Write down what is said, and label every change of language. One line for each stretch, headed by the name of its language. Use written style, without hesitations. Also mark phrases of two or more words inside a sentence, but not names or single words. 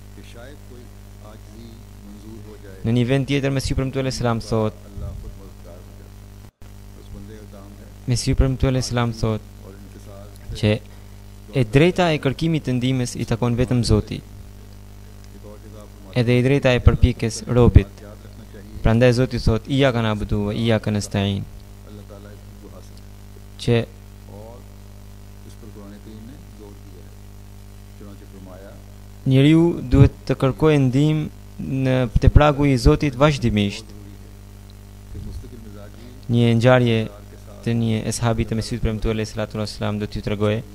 Albanian: Në një vend tjetër Mesiu premtuar selam thot, Mesiu premtuar selam thot që e drejta e kërkimit të ndihmës i takon vetëm Zotit, edhe e drejta e përpjekjes robit. Prandaj Zoti thot,
Arabic: إياك نعبد وإياك نستعين,
Albanian: që njeriu duhet të kërkojë ndihmë në te pragu i Zotit vazhdimisht. Një ngjarje të një eshabit të Mesihut premtuar
Arabic: عليه الصلاة والسلام
Albanian: do t'ju tregoj.